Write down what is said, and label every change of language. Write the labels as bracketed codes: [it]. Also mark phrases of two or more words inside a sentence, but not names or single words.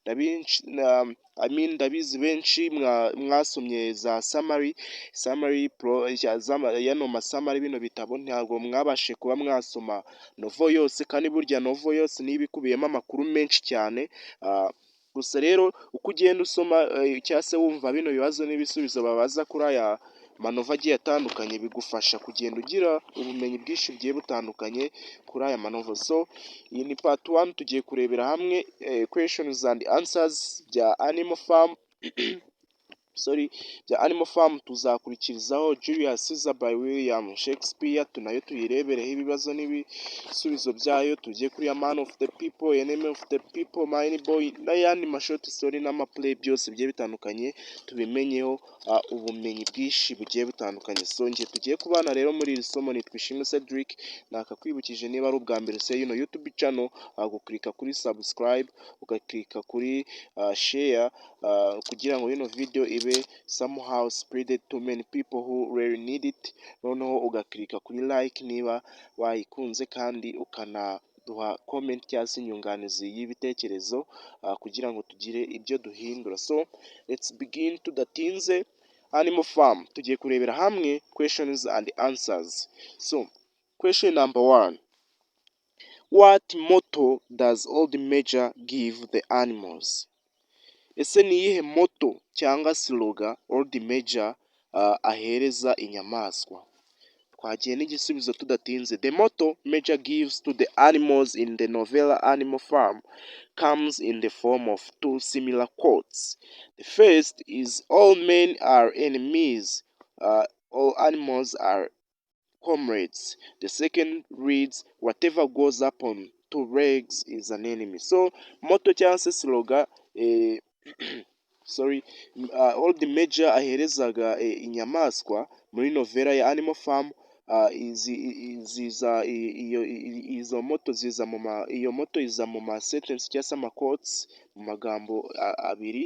[rw] Ndabizi benshi mwasomye za summary pro yano masamari bino bitabo, ntabwo mwabashe kuba mwasoma novel yose, kandi burya novel yose niba ikubiyemo amakuru menshi cyane. Gusa rero uko ugenda usoma cyangwa se wumva bino bibazo n'ibisubizo babaza kuri aya manova agiye atandukanye, bigufasha kugenda ugira ubumenyi bwinshi bugiye butandukanye kuri aya manova. So iyi ni part 1, tugiye kurebera hamwe [en] questions and answers [rw] bya Animal Farm bya Animal Farm. Tuzakurikirizaho Julius Caesar by William Shakespeare, tunayo tuyirebereho ibibazo n'ibisubizo byayo. Tugiye kuri A Man of the People, Enemy of the People, Mine Boy n'ayandi mashort story n'amaplay byose bigiye bitandukanye, tubimenyeho ubumenyi bwinshi bugiye butandukanye. So ngiye tugiye kubana rero muri iri somo, nitwa Ishimwe Cedric. Nakakwibukije niba ari ubwa mbere se yino YouTube channel, guklika kuri subscribe, ugaklika kuri share, kugira ngo ino video ibe [en] somehow spread to many people who really need it. [rw] Noneho ugaklika kuri like niba wayikunze, kandi ukanaduha comment cyangwa se inyunganizi y'ibitekerezo, kugira ngo tugire ibyo duhindura. [en] So let's begin. [rw] Tudatinze, Animal Farm tugiye kurebera hamwe [en] questions and answers. So question number 1, what motto does Old Major give the animals? [rw] Ese ni iyihe motto cyangwa slogan Old Major ahereza inyamaswa? Twagiye n'igisubizo tudatinze. [en] The motto Major gives to the animals in the novella Animal Farm comes in the form of two similar quotes. The first is, all men are enemies, all animals are comrades. The second reads, whatever goes up on two legs is an enemy. [rw] So motto cyangwa se slogan Old Major aherezaga inyamaswa muri novela ya Animal Farm, izo moto ziza iyo moto iza mu ma sentence cyangwa se ama quotes, mu magambo abiri.